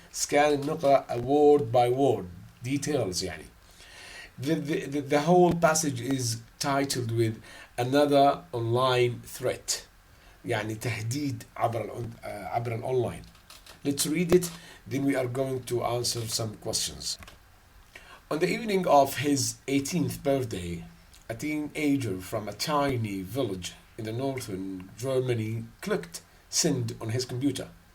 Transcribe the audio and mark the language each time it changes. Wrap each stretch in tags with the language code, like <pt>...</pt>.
<en>Scan</en> <ar>نقرأ</ar> <en>word by word, details يعني. The whole passage is titled with another online threat.</en> <ar>يعني تهديد عبر الأونلاين.</ar> <en>Let's read it, then we are going to answer some questions. On the evening of his 18th birthday, a teenager from a tiny village in the northern Germany clicked send on his computer.</en>